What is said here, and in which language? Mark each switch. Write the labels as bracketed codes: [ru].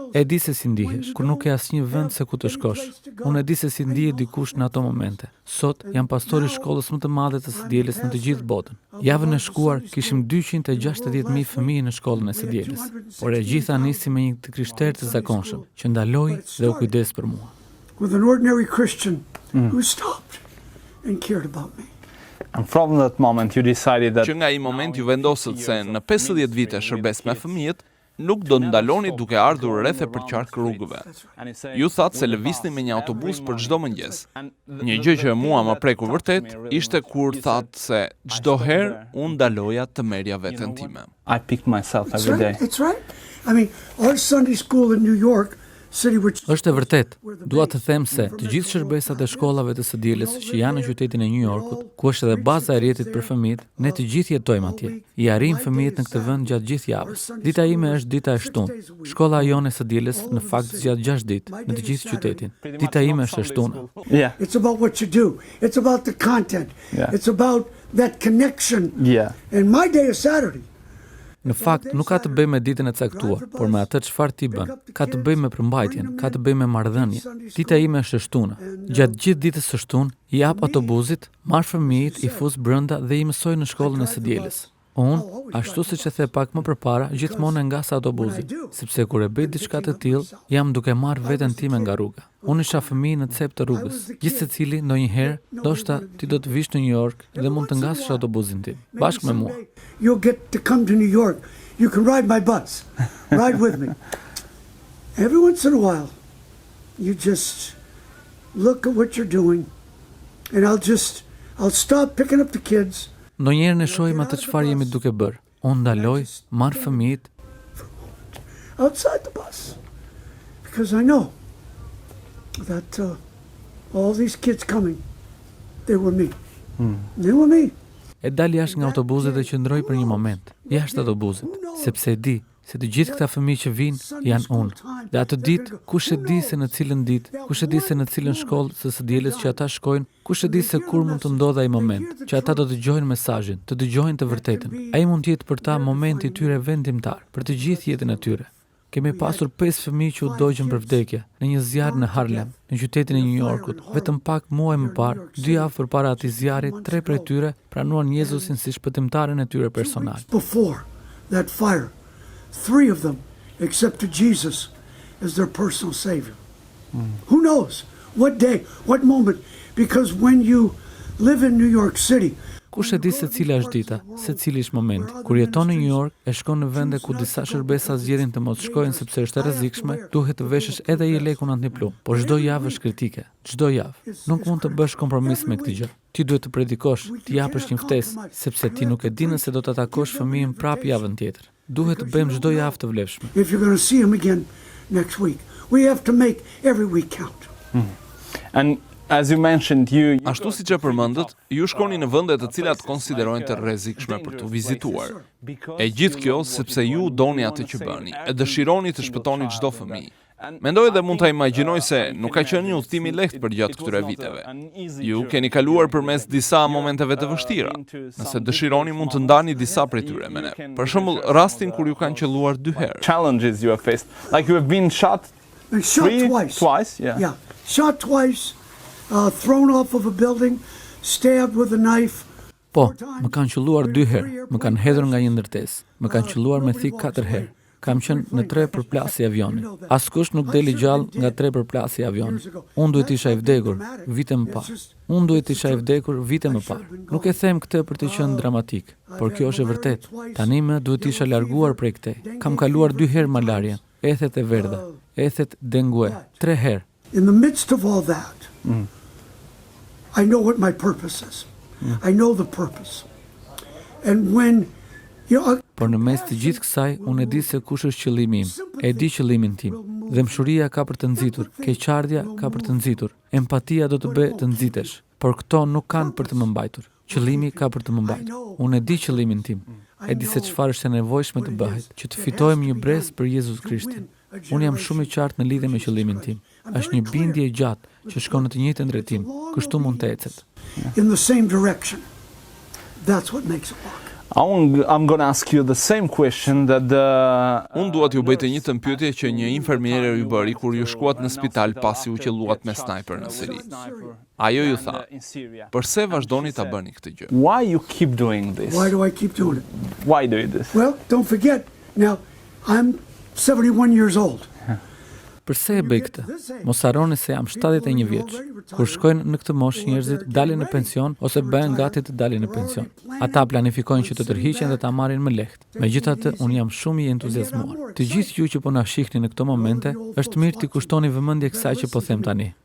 [sq] E di se si ndihesh kur nuk ke asnjë vend se ku të shkosh. Unë e di se si ndihet dikush në ato momente. Sot jam pastori i shkollës më të madhe të së dielës në të gjithë botën. Javën e shkuar kishim 260.000 fëmijë në shkollën e së dielës, por e gjitha nisi me një krishter të zakonshëm që ndaloi dhe u kujdes për mua. [en] With an ordinary Christian who stopped and cared about me. And from that moment you decided that [sq] Që nga ai moment ju vendosët se në 50 vite shërbes me fëmijët, nuk do ndaloni duke ardhur rreth e përqark rrugëve. Ju thatë se lëvisni me një autobus për çdo mëngjes. Një gjë që mua më preku vërtet ishte kur thatë se çdo herë unë ndaloja të merja veten time. [en] I picked myself every day. It's right. I mean, our Sunday school in New York City, which [sq] Është e vërtet. Dua të them se të gjithë shërbesat e shkollave të së dielës që janë në qytetin e New Yorkut, ku është edhe baza e rrjetit për fëmijët, ne të gjithë jetojmë atje. I arrijmë fëmijët në këtë vend gjatë gjithë javës. Dita ime është dita e shtunë. Shkolla jone e së dielës në fakt zgjat 6 ditë në të gjithë qytetin. Dita ime është e shtunë. [en] Yeah. it's about what you do. It's about the content. Yeah. It's about that connection. Yeah. And my day is Saturday. [sq] Në fakt, nuk ka të bëjë me ditën e caktuar, por me atë çfarë ti bën. Ka të bëjë me përmbajtjen, ka të bëjë me marrëdhënie. Dita ime është e shtunë. Gjatë gjithë ditës së shtunë, i jap autobusit, marr fëmijët, i fus brenda dhe i mësoj në shkollën e së dielës. Unë, ashtu siç e the pak më përpara, gjithmonë e ngas autobusin, sepse kur e bëj diçka të tillë, jam duke marrë veten time nga rruga. Unë isha fëmijë në cep të rrugës. Gjithë secili ndonjëherë, ndoshta ti do të vish në New York dhe mund të ngasësh autobusin tim, bashkë me mua. [en] You'll get to come to New York. You can ride my bus. Ride with me. Every once in a while, you just look at what you're doing, and I'll stop picking up the kids. [sq] Ndonjëherë ne shohim atë çfarë jemi duke bërë. Unë ndaloj, marr fëmijët [en] outside the bus, because I know that all these kids coming, they were me. They were me. [sq] e dal jashtë nga autobusi dhe qëndroj për një moment, jashtë autobusit, sepse e di se të gjithë këta fëmijë që vinë janë unë. Dhe atë ditë, kush e di se në cilën ditë, kush e di se në cilën shkollë së dielës që ata shkojnë, kush e di se kur mund të ndodhë ai moment, që ata do të dëgjojnë mesazhin, të dëgjojnë të vërtetën. Ai mund të jetë për ta momenti i tyre vendimtar, për të gjithë jetën e tyre. Kemi pasur 5 fëmijë që u dogjën për vdekje në një zjarr në Harlem, në qytetin e New Yorkut. Vetëm pak muaj më parë, 2 javë përpara atij zjarri, 3 prej tyre pranuan Jezusin si shpëtimtarin e tyre personal. [en] Before that fire, 3 of them accepted Jesus as their personal savior. Who knows what day, what moment, because when you live in New York City, [sq] Kush e di se cila është dita, se cili është momenti. Kur jeton në New York, e shkon në vende ku disa shërbesa zgjedhin të mos shkojnë sepse është e rrezikshme, duhet të veshësh edhe një lekun antiplum. Por çdo javë është kritike, çdo javë. Nuk mund të bësh kompromis me këtë gjë. Ti duhet të predikosh, të japësh një ftesë, sepse ti nuk e di nëse do ta takosh fëmijën prapë javën tjetër. Duhet të bëjmë çdo javë të vlefshme. [en] if you're going to see him again next week, we have to make every week count. And as you mentioned, [sq] Ashtu siç e përmendët, ju shkoni në vende të cilat konsiderohen të rrezikshme për të vizituar. E gjithë kjo sepse ju doni atë që bëni, e dëshironi të shpëtoni çdo fëmijë. Mendoj dhe mund ta imagjinoj se nuk ka qenë një udhtim i lehtë për gjatë këtyre viteve. Ju keni kaluar përmes disa momenteve të vështira. Nëse dëshironi mund të ndani disa prej tyre me ne. Për shembull, rastin kur ju kanë qelluar 2 herë. [en] challenges you have faced, like you have been shot And shot twice, yeah. Yeah, shot twice, thrown off of a building, stabbed with a knife. [sq] Po, më kanë qelluar 2 herë, më kanë hedhur nga një ndërtesë, më kanë qelluar me thik 4 herë. Kam qenë në 3 përplasje avioni. Askush nuk deli gjallë nga 3 përplasje avioni. Unë duhet isha i vdekur vite më parë. Unë duhet isha i vdekur vite më parë. Nuk e them këtë për të qenë dramatik, por kjo është e vërtetë. Tani më duhet isha larguar prej këtej. Kam kaluar 2 herë malarjen, ethet e verdha, ethet dengue, 3 herë. [en] In the midst of all that, I know what my purpose is. I know the purpose. And when, [sq] por në mes të gjithë kësaj, unë e di se kush është qëllimi im. E di qëllimin tim. Dëmshuria ka për të nxitur, keqardhja ka për të nxitur, empatia do të bëjë të nxitesh, por këto nuk kanë për të më mbajtur. Qëllimi ka për të më mbajtur. Unë e di qëllimin tim. E di se çfarë është e nevojshme të bëhet, që të fitojmë një brez për Jezus Krishtin. Unë jam shumë i qartë në lidhje me qëllimin tim. Është një bindje e gjatë që shkon në të njëjtën drejtim, kështu mund të ecet. [en] In the same direction. That's what makes it work. I'm going to ask you the same question that [sq] Unë dua t'ju bëj të njëjtën pyetje që një infermiere ju bëri kur ju shkuat në spital pasi u qelluat me snajper në Siri. Ajo ju tha, "Përse vazhdoni ta bëni këtë gjë?" [en] Why you keep doing this? Why do I keep doing it? Why do you do this? Well, don't forget, now, I'm 71 years old. [sq] Përse e bëj këtë? Mos harroni se jam 71 vjeç. Kur shkojnë në këtë moshë njerëzit dalin në pension ose bëhen gati të dalin në pension. Ata planifikojnë që të tërhiqen dhe ta marrin më lehtë. Megjithatë, unë jam shumë i entuziazmuar. Të gjithë ju që po na shihni në këto momente, është mirë t'i kushtoni vëmendje kësaj që po them tani.